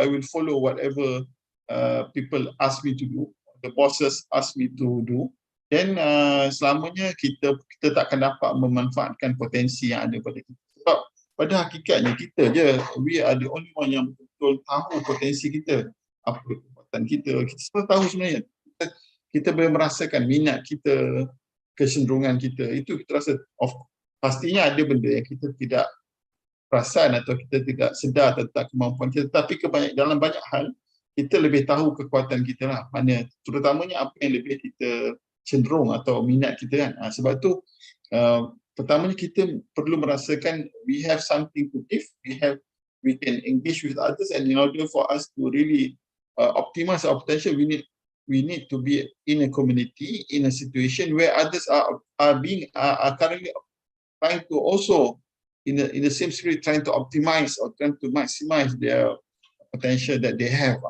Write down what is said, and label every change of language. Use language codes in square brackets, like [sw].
[en] I will follow whatever people ask me to do, the bosses ask me to do. [ms] Then selamanya kita tak akan dapat memanfaatkan potensi yang ada pada kita. Sebab pada hakikatnya kita je, [en] we are the only one [ms] yang betul tahu potensi kita, apa kekuatan kita. Kita semua tahu sebenarnya. Kita boleh merasakan minat kita, kecenderungan kita. Itu kita rasa, pastinya ada benda yang kita tidak perasan atau kita tidak sedar tentang kemampuan kita. Tapi dalam banyak hal, kita lebih tahu kekuatan kita lah. Mana, terutamanya apa yang lebih kita cenderung atau minat kita kan. Sebab tu, pertamanya kita perlu merasakan [en] we have something to give, we can engage with others, and in order for us to really optimize our potential, we need to be in a community, in a situation where others are currently trying to also in the same spirit trying to optimize or trying to maximize their potential that they have.